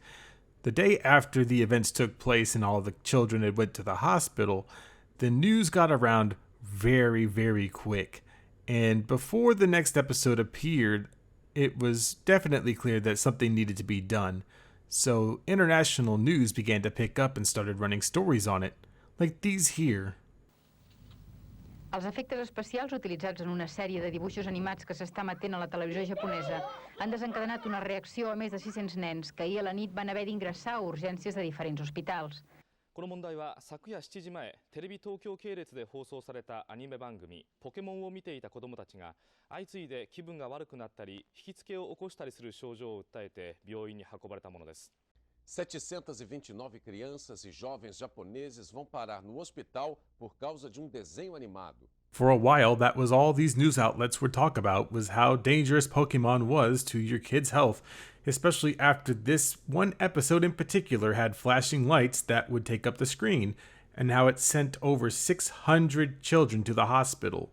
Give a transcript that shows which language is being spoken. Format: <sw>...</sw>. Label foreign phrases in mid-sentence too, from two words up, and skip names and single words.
<en>The day after the events took place and all the children had went to the hospital, the news got around very, very quick. And before the next episode appeared, it was definitely clear that something needed to be done. So international news began to pick up and started running stories on it, like these here.</en> <ca>Els efectes especials utilitzats en una sèrie de dibuixos animats que s'està emetent a la televisió japonesa han desencadenat una reacció a més de 600 nens que ahir a la nit van haver d'ingressar a urgències de diferents hospitals.</ca> <ja>この問題は昨夜7時前、テレビ東京系列で放送されたアニメ番組「ポケモン」を見ていた子どもたちが相次いで気分が悪くなったり引きつけを起こしたりする症状を訴えて病院に運ばれたものです。</ja> <pt>729 crianças e jovens japoneses vão parar no hospital por causa de desenho animado.</pt> <en>For a while, that was all these news outlets would talk about, was how dangerous Pokemon was to your kid's health, especially after this one episode in particular had flashing lights that would take up the screen, and how it sent over 600 children to the hospital.</en>